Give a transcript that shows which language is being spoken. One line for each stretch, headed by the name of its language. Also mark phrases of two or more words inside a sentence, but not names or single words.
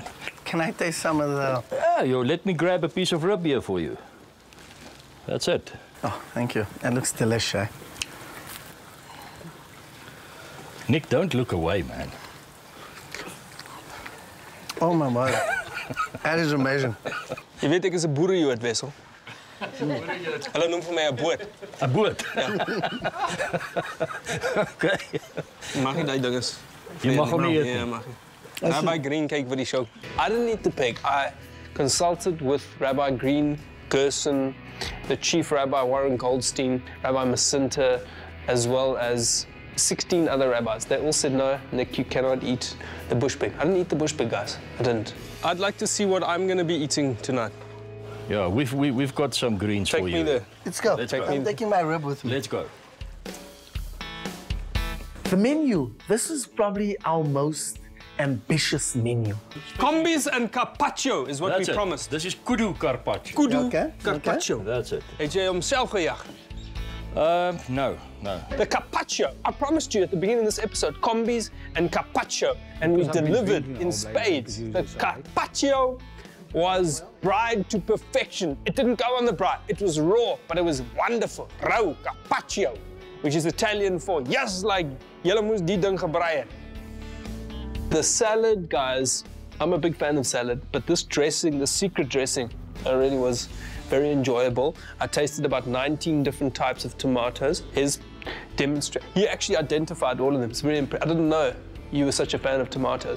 English: Can I taste some of the... Yeah, let me grab a piece of rib here for you. That's it. Oh, thank you. That looks delicious. Nick, don't look away, man. Oh my word. That is amazing.
Afrikaans: Je weet, ek is 'n boerejood, Wessel. Hulle noem vir my 'n boot. 'n boot? Okay. Mag nie daai dinges. Jy mag hom nie eet nie. Nee, mag nie. Rabbi Green kyk vir die show.
English: I didn't eat the pig. I consulted with Rabbi Green, Gerson, the chief rabbi Warren Goldstein, Rabbi Masinta, as well as 16 other rabbis. They all said, no, Nick, you cannot eat the bush pig. I didn't eat the bush pig, guys. I didn't. I'd like to see what I'm going to be eating tonight. Yeah, we've got some greens Take for me you. there. Let's go. Let's go. I'm taking my rib with me. Let's go. The menu. This is probably our most ambitious menu. Kombis and carpaccio is what That's we it. promised. This is kudu carpaccio. Kudu Okay, carpaccio. That's it.
Afrikaans: Het jy homself gejag?
English: No. The carpaccio. I promised you at the beginning of this episode, kombis and carpaccio, and we delivered in spades. The carpaccio was fried to perfection. It didn't go on the braai. It was raw, but it was wonderful.
Afrikaans: Rau carpaccio,
English: which is Italian for yes, like
Afrikaans: julle moes die ding gebraai het.
English: The salad, guys, I'm a big fan of salad, but this dressing, the secret dressing, really was very enjoyable. I tasted about 19 different types of tomatoes. His demonstration, he actually identified all of them. It's very impressive. I didn't know you were such a fan of tomatoes.